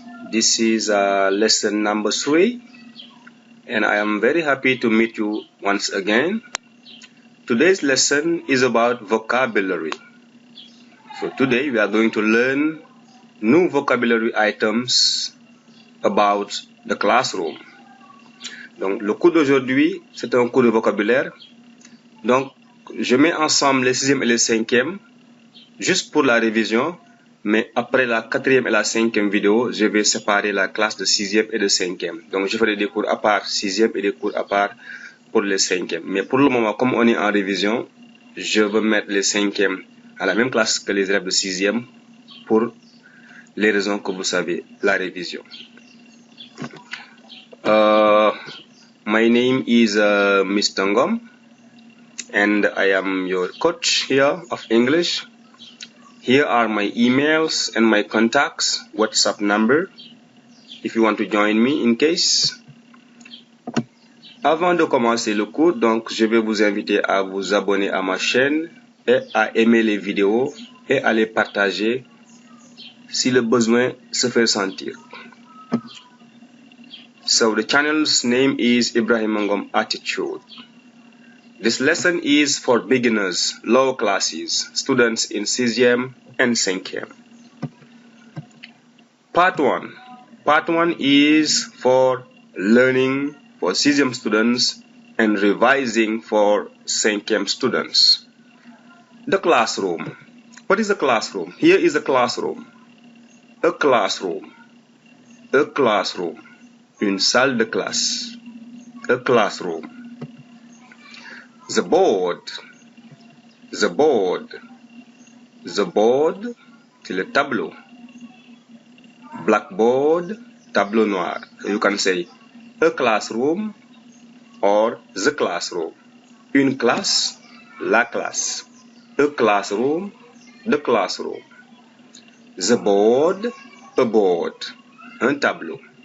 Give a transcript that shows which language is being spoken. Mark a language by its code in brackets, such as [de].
[en] This is lesson number 3, and I am very happy to meet you once again. Today's lesson is about vocabulary. So today we are going to learn new vocabulary items about the classroom. [fr] Donc le cours d'aujourd'hui, c'est un cours de vocabulaire. Donc je mets ensemble les 6e et les 5e juste pour la révision. Mais après la 4e et la 5e vidéo, je vais séparer la classe de 6e et de 5e. Donc je ferai des cours à part 6e et des cours à part pour les 5e. Mais pour le moment, comme on est en révision, je vais mettre les 5e à la même classe que les élèves de 6e pour les raisons que vous savez, la révision. [en] My name is Mr. Ngom, and I am your coach here of English. Here are my emails and my contacts, WhatsApp number, if you want to join me in case. [fr] Avant de commencer le cours, donc, je vais vous inviter à vous abonner à ma chaîne et à aimer les vidéos et à les partager si le besoin se fait sentir. [en] So the channel's name is Ibrahima Ngom Attitude. This lesson is for beginners, lower classes, students in 6e and 5e. Part 1. Part 1 is for learning for 6e students and revising for 5e students. The classroom. What is a classroom? Here is a classroom. A classroom. A classroom. [fr] Une salle de classe. [en] A classroom. The board. The board. The board, [fr] c'est le tableau. Blackboard, tableau noir. [en] So you can say a classroom or the classroom. [fr] Une classe, la classe. [en] A classroom, the classroom. The board, a board. [fr] Un tableau.